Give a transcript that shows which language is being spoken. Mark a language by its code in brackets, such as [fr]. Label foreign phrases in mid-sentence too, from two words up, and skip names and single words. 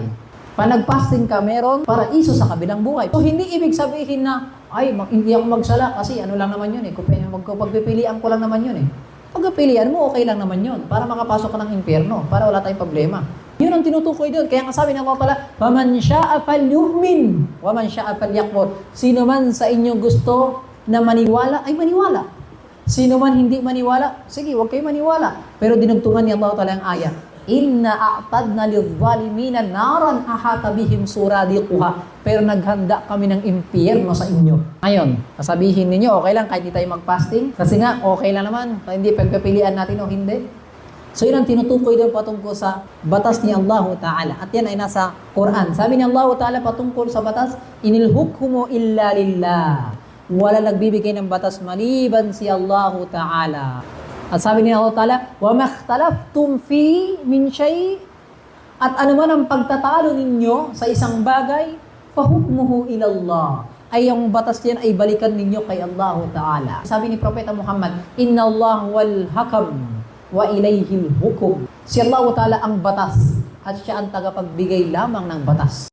[tl] Pag nag-fasting ka, meron paraiso sa kabilang buhay. So, hindi ibig sabihin na, ay, hindi ako magsala kasi ano lang naman yun eh. Pagpipilian ko lang naman yun eh. Pagpipilian mo, okay lang naman yun. Para makapasok ka ng impyerno. Para wala tayong problema. Yun ang tinutukoy doon. Kaya nga sabi ng Allah Ta'ala, [ar] "فمن شاء فليؤمن ومن شاء فليكفر." [tl] Sino man sa inyo gusto na maniwala, ay maniwala. Sino man hindi maniwala, sige, huwag kayo maniwala. Pero dinugtungan ni Allah Ta'ala ang ayat. [ar] إنا أعتدنا للظالمين نارا أحاط بهم سرادقها. [tl] Pero naghanda kami ng impyerno sa inyo. Ngayon, sasabihin ninyo, okay lang kahit hindi tayo mag-fasting? Kasi nga, okay lang naman. Hindi pagpipilian natin o hindi. So yun ang tinutukoy doon patungkol sa batas ni Allah Ta'ala. At yan ay nasa Quran. Sabi ni Allah Ta'ala patungkol sa batas, [ar] إن الحكم إلا لله. [tl] Wala nagbibigay ng batas maliban si Allah Ta'ala. At sabi ni Allah Ta'ala, [ar] وَمَا اخْتَلَفْتُمْ فِي مِنْ شَيْءٍ. [tl] At anuman ang pagtatalo ninyo sa isang bagay, [ar] فَحُكْمُهُ إِلَى اللَّهِ. [tl] Ay yung batas yan ay balikan ninyo kay Allah Ta'ala. Sabi ni Propeta Muhammad, [ar] إن الله والحكم وإليه الحكم. [tl] Si Allah Ta'ala ang batas at siya ang tagapagbigay lamang ng batas.